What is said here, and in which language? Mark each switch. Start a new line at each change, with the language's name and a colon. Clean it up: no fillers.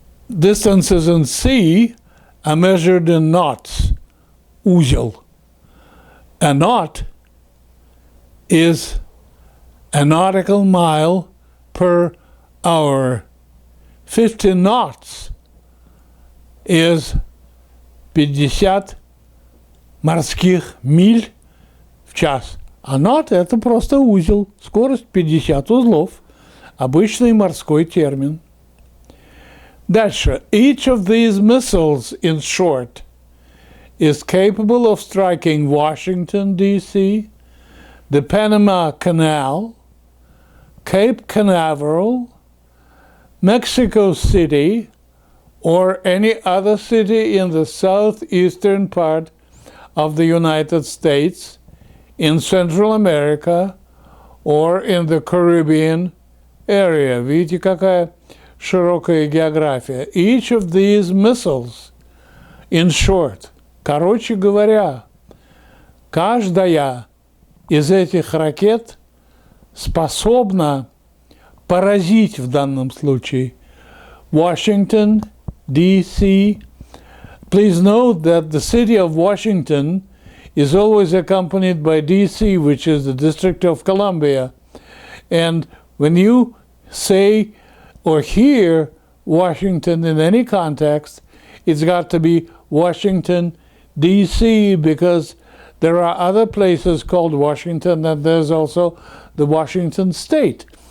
English: Distances in sea are measured in knots, узел. A knot is a nautical mile per hour. 50 knots is 50
Russian: морских миль в час. А knot – это просто узел. Скорость 50 узлов. Обычный морской термин. Дальше.
English: Each of these missiles, in short, is capable of striking Washington, D.C., the Panama Canal, Cape Canaveral, Mexico City, or any other city in the southeastern part of the United States, in Central America, or in the Caribbean area.
Russian: Видите, какая широкая география.
English: Each of these missiles, in short,
Russian: короче говоря, каждая из этих ракет способна поразить в данном случае Washington, D.C.
English: Please note that the city of Washington is always accompanied by D.C., which is the District of Columbia. And when you say or hear Washington in any context, it's got to be Washington, D.C., because there are other places called Washington, and there's also the Washington state.